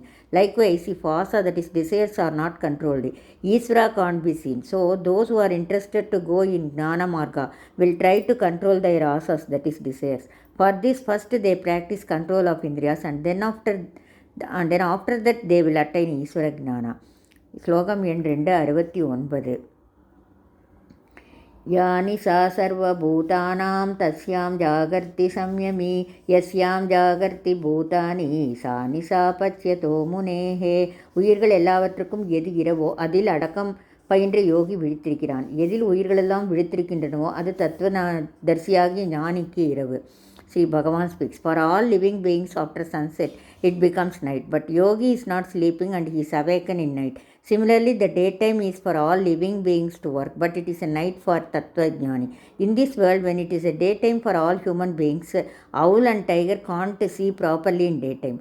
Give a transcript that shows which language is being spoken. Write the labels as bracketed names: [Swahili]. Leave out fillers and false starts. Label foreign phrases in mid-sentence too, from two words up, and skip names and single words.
[English] Likewise, if asa, that is desires, are not controlled, Isvara can't be seen. So those who are interested to go in Gnana Marga will try to control their asas, that is desires. For this, first they practice control of Indriyas, and then after that they will attain Isvara Gnana. [Tamil] ஸ்லோகம் எண் [Sanskrit] 269. यानि सा सर्वभूतानां तस्यां जागर्ति संयमी यस्यां जागर्ति भूतानि सा निशा पश्यतो मुनेः. [Tamil] உயிர்கள் எல்லாவற்றுக்கும் எது இரவோ அதில் அடக்கம் பயின்ற யோகி விழித்திருக்கிறான். எதில் உயிர்களெல்லாம் விழித்திருக்கின்றனவோ அது தத்துவதர்சியாகிய ஞானிக்கு இரவு. [English] Sri Bhagavan speaks. For all living beings, after sunset, it becomes night. But yogi is not sleeping and he is awakened in night. Similarly, the daytime is for all living beings to work, but it is a night for Tattvajnani. In this world, when it is a daytime for all human beings, owl and tiger can't see properly in daytime.